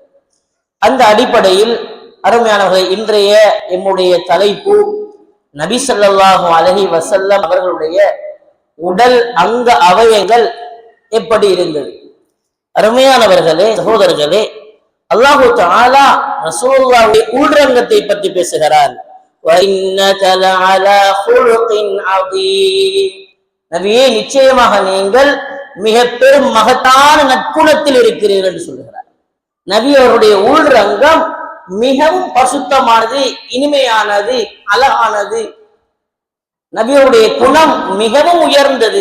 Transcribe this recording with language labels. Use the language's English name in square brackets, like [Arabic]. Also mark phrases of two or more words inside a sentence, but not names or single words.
[Tamil] அந்த அடிப்படையில் அருமையானவர்கள், இன்றைய எம்முடைய தலைப்பு நபி [Arabic] صلى الله عليه وسلم [Tamil] அவர்களுடைய உடல் அங்க அவயங்கள் எப்படி இருந்தது. அருமையானவர்களே, சகோதரர்களே, [Arabic] الله تعالى [Tamil] ரசூலுல்லாஹ்வுடைய உள்ரங்கத்தை பற்றி பேசுகிறார். [Arabic] وَإِنَّكَ لَعَلَى خُلُقٍ عَظِيمٍ. [Tamil] நபியே, நிச்சயமாக நீங்கள் மிக பெரும் மகத்தான நற்குணத்தில் இருக்கிறீர்கள் என்று சொல்கிறார். நபி அவருடைய உள்ரங்கம் மிகவும் பசுத்தமானது, இனிமையானது, அழகானது. நபியுடைய குணம் மிகவும் உயர்ந்தது.